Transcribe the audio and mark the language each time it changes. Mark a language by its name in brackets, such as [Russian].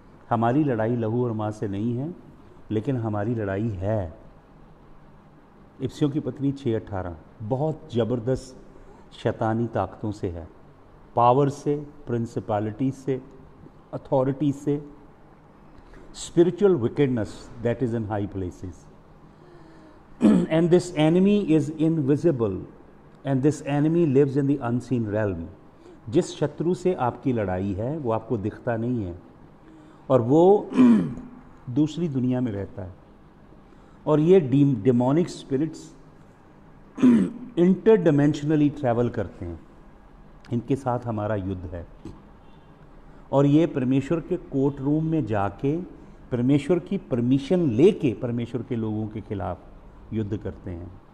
[Hindi] हमारी लड़ाई लहू और मांस से नहीं है, लेकिन हमारी लड़ाई है इफ्सियों की पत्री 6:18 बहुत ज़बरदस्त शैतानी ताकतों से है, पावर से, प्रिंसिपैलिटी से, अथॉरिटी से, [English] spiritual wickedness that is in high places. And this enemy is invisible, and this enemy lives in the unseen realm. [Hindi] जिस शत्रु से आपकी लड़ाई है वो आपको दिखता नहीं है, और वो दूसरी दुनिया में रहता है, और ये डेमोनिक स्पिरिट्स इंटरडिमेंशनली ट्रैवल करते हैं। इनके साथ हमारा युद्ध है, और ये परमेश्वर के कोर्ट रूम में जाके परमेश्वर की परमिशन लेके परमेश्वर के लोगों के खिलाफ युद्ध करते हैं।